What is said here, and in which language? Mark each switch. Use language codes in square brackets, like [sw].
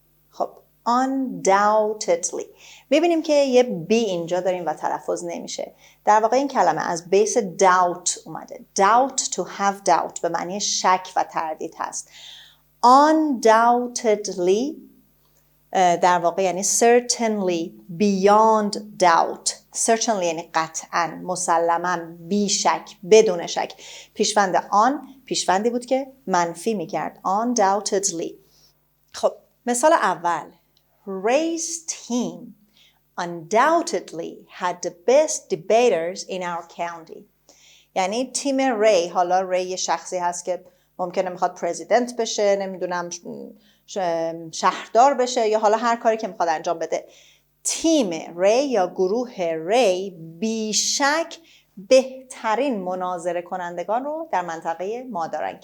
[fa] خب undoubtedly میبینیم که یه بی اینجا داریم و تلفظ نمیشه. در واقع این کلمه از بیس doubt اومده. doubt [en] to have doubt [fa] به معنی شک و تردید هست. [en] undoubtedly [fa] در واقع یعنی [en] certainly beyond doubt. [fa] certainly یعنی قطعاً، مسلماً، بی شک، بدون شک. پیشوند پیشوندی بود که منفی میکرد. undoubtedly. خب مثال اول. [en] Ray's team undoubtedly had the best debaters in our county. [fa] یعنی تیم ری، حالا ری یه شخصی هست که ممکنه میخواد پرزیدنت بشه، نمیدونم شهردار بشه یا حالا هر کاری که میخواد انجام بده. تیم ری یا گروه ری بیشک بهترین مناظره کنندگان رو در منطقه ما دارن.